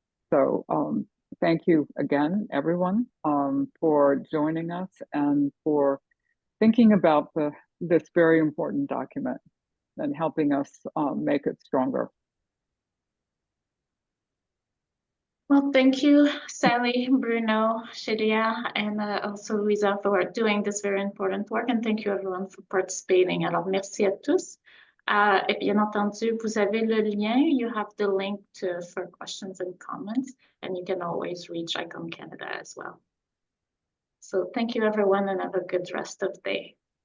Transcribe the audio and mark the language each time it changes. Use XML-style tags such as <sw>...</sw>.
<en>So thank you again, everyone, for joining us and for thinking about this very important document and helping us make it stronger. Well, thank you, Sally, Bruno, Chédlia, and also Louisa for doing this very important work. And thank you everyone for participating.</en> <fr>Alors, merci à tous. Et bien entendu, vous avez le lien.</fr> <en>You have the link for questions and comments, and you can always reach ICOM Canada as well. So thank you everyone, and have a good rest of the day.</en>